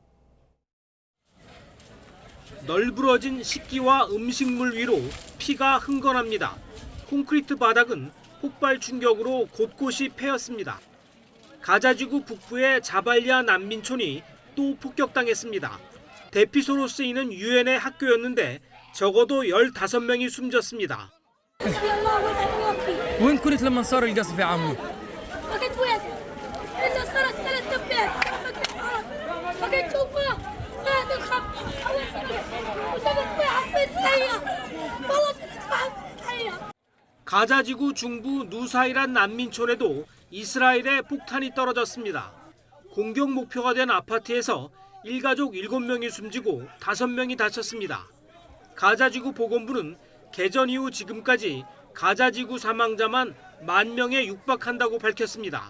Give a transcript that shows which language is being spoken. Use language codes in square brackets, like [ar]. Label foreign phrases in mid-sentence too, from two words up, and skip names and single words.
[ko] 널브러진 식기와 음식물 위로 피가 흥건합니다. 콘크리트 바닥은 폭발 충격으로 곳곳이 패였습니다. 가자지구 북부의 자발야 난민촌이 또 폭격당했습니다. 대피소로 쓰이는 유엔의 학교였는데 적어도 15명이 숨졌습니다. [ar] وين كنت لما صار القصف يا عمو؟ بقيت وين؟ إلا صارت 3 دبات بقيت شوفها صارت الخط وشفت واحد بالسيارة والله صرت واحد بالسيارة. [ko] 가자지구 중부 누사이란 난민촌에도 이스라엘의 폭탄이 떨어졌습니다. 공격 목표가 된 아파트에서 일가족 7명이 숨지고 5명이 다쳤습니다. 가자지구 보건부는 개전 이후 지금까지 가자지구 사망자만 10,000명에 육박한다고 밝혔습니다.